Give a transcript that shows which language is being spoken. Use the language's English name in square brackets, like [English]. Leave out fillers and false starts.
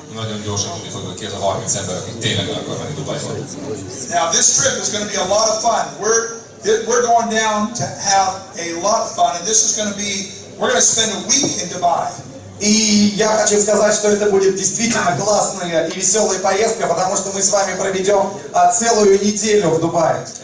[Hungarian] Nagyon gyorsan tudni fogjuk, ki az a 30 ember, akik tényleg el akar menni Dubajba. [English] Now this trip is going to be a lot of fun. We're going down to have a lot of fun, and this is going to be, we're going to spend a week in Dubai. [Russian] И я хочу сказать, что это будет действительно классная и веселая поездка, потому что мы с вами проведем целую неделю в Дубае.